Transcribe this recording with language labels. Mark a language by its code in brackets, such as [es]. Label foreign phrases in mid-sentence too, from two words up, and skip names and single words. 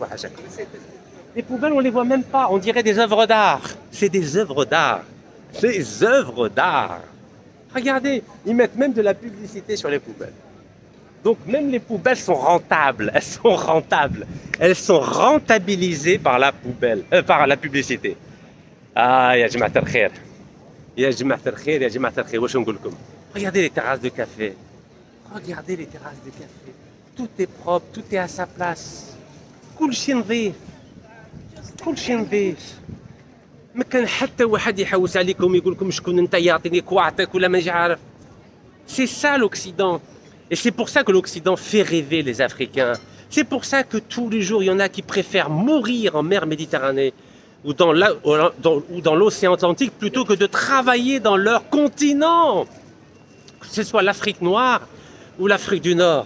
[fr] Les poubelles, on ne les voit même pas. On dirait des œuvres d'art. C'est des œuvres d'art. Des œuvres d'art. Regardez, ils mettent même de la publicité sur les poubelles. Donc même les poubelles sont rentables. Elles sont rentables. Elles sont rentabilisées par la poubelle, par la publicité. [ar] آه، يا جماعة الخير. يا جماعة الخير، يا جماعة الخير. واش نقول لكم. [fr] Regardez les terrasses de café. Regardez les terrasses de café. Tout est propre, tout est à sa place. [ar] كل شيء نظيف. كل شيء نظيف. ما كان حتى واحد يحوس عليكم يقول لكم شكون انت يعطيني كواعطيك ولا مانيش عارف. [fr] C'est ça l'Occident. Et c'est pour ça que l'Occident fait rêver les Africains. C'est pour ça que tous les jours, il y en a qui préfèrent mourir en mer Méditerranée ou dans l'océan Atlantique plutôt que de travailler dans leur continent. Que ce soit l'Afrique noire ou l'Afrique du Nord.